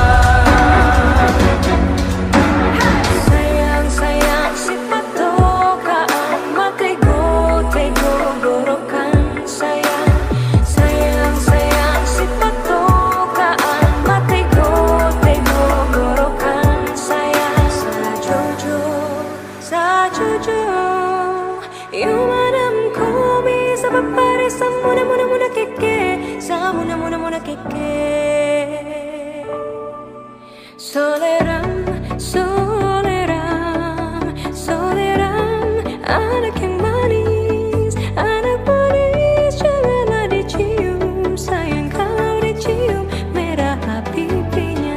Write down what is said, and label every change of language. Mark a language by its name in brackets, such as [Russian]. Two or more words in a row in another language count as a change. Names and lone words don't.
[Manado Malay] Sayang, sayang si patokaan, matego, tego, gorokan. Sayang, sayang, sayang si patokaan, matego, tego, gorokan. Sayang, sajojo, sajojo. Yumanam komi sa papare sa muna muna muna keke, sa muna muna muna keke. [Indonesian] Soleram, soleram, soleram, anak yang manis, janganlah dicium, sayang kalau dicium, merah pipinya.